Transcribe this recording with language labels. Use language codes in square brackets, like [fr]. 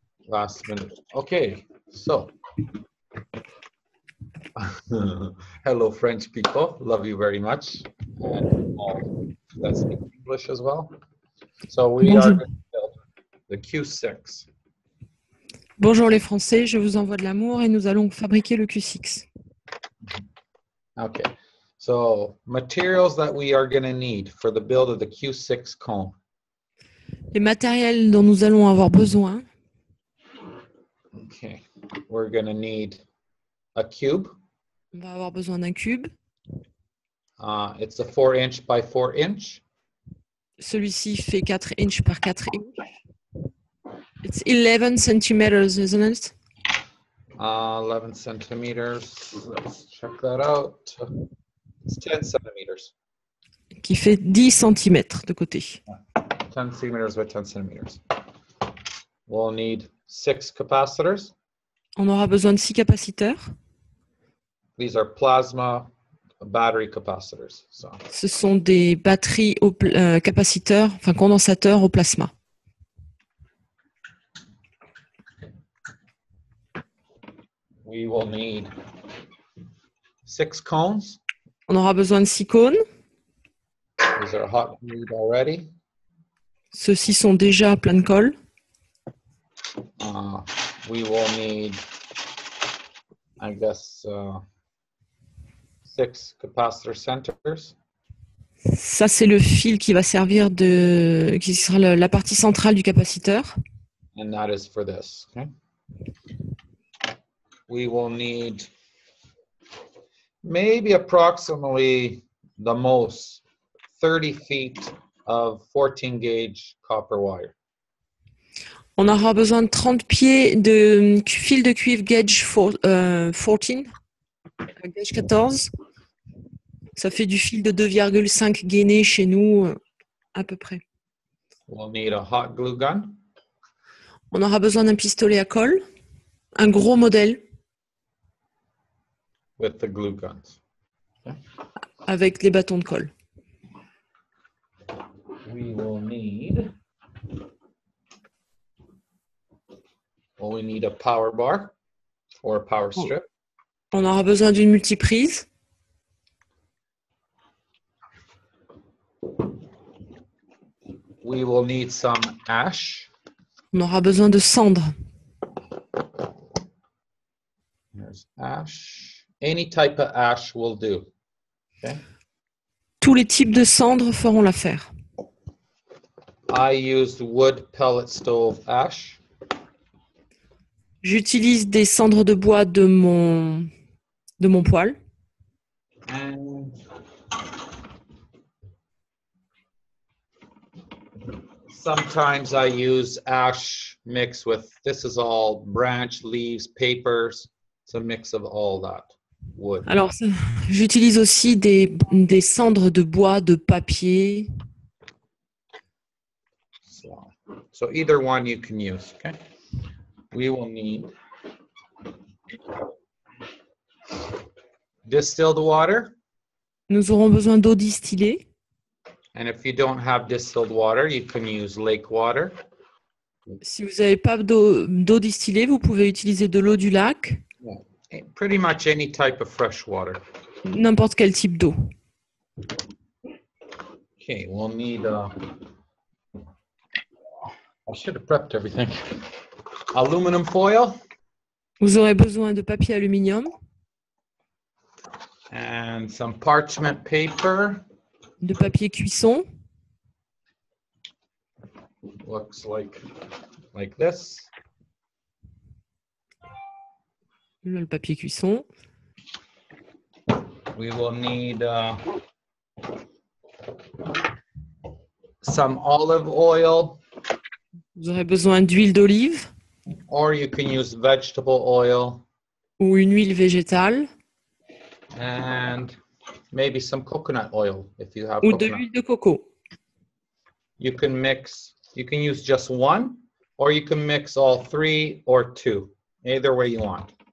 [en] Last minute. Okay, so hello French people, love you very much, and let's speak English as well. So we are going to build the Q6. [fr] Bonjour les Français, je vous envoie de l'amour et nous allons fabriquer le Q6. [en] Okay, so materials that we are going to need for the build of the Q6 cone. [fr] Les matériels dont nous allons avoir besoin. [en] Okay, we're going to need a cube. [fr] On va avoir besoin d'un cube. [en] It's a 4" by 4". [fr] Celui-ci fait 4 inches par 4 inches. [en] It's 11 centimeters, isn't it? 11 centimeters. Let's check that out. It's 10 centimeters. [fr] Qui fait 10 centimètres de côté. [en] 10 centimeters by 10 centimeters. We'll need 6 capacitors. [fr] On aura besoin de 6 capaciteurs. [en] These are plasma battery capacitors. So. [fr] Ce sont des batteries capaciteurs, enfin condensateurs au plasma. [en] We will need 6 cones. [fr] On aura besoin de 6 cônes. [en] These are hot glued already. [fr] Ceux-ci sont déjà pleins de colle. [en] We will need, I guess, 6 capacitor centers. [fr] Ça, c'est le fil qui va servir qui sera la partie centrale du capaciteur. [en] And that is for this. Okay. We will need maybe approximately the most 30 feet of 14 gauge copper wire. [fr] On aura besoin de 30 pieds de fil de cuivre gauge 14. Gauge 14. Ça fait du fil de 2,5 gainés chez nous, à peu près. [en] We'll need a hot glue gun. [fr] On aura besoin d'un pistolet à colle, un gros modèle. [en] With the glue guns. Okay. [fr] Avec les bâtons de colle. [en] We will need. Well, we need a power bar or a power strip. [fr] On aura besoin d'une multiprise. [en] We will need some ash. [fr] On aura besoin de cendre. [en] There's ash. Any type of ash will do. Okay. [fr] Tous les types de cendres feront l'affaire. [en] I used wood pellet stove ash. [fr] J'utilise des cendres de bois de mon poêle. [en] And sometimes I use ash mixed with, this is all branch, leaves, papers. It's a mix of all that wood. [fr] Alors, j'utilise aussi des cendres de bois, de papier. [en] So either one you can use, okay? We will need distilled water. [fr] Nous aurons besoin d'eau distillée. [en] And if you don't have distilled water, you can use lake water. [fr] Si vous n'avez pas d'eau distillée, vous pouvez utiliser de l'eau du lac. [en] Pretty much any type of fresh water. [fr] N'importe quel type d'eau. [en] Okay, we'll need, I should have prepped everything. Aluminum foil. [fr] Vous aurez besoin de papier aluminium. [en] And some parchment paper. [fr] De papier cuisson. [en] Looks like this. [fr] Le papier cuisson. [en] We will need some olive oil. [fr] Vous aurez besoin d'huile d'olive. [en] Or you can use vegetable oil. [fr] Ou une huile végétale. [en] And maybe some coconut oil if you have [fr] Ou [en] coconut. [fr] de l'huile de coco. [en] You can use just one, or you can mix all three or two, either way you want.